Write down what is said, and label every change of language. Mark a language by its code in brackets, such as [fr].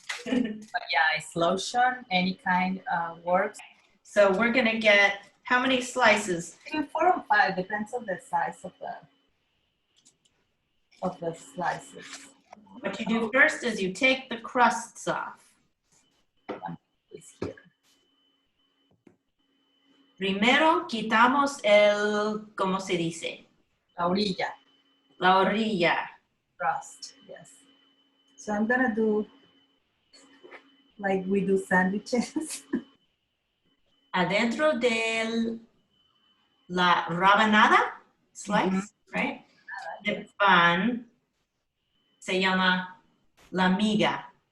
[en] But yeah, it's lotion, any kind works. So we're gonna get how many slices? 4 or 5, depends on the size of the slices. What you do first is you take the crusts off. It's here. [es] Primero quitamos el, ¿cómo se dice? La orilla. La orilla. [en] Crust, yes. So I'm gonna do like we do sandwiches. [es] Adentro de la rebanada, [en] slice, right? [es] De pan se llama la miga.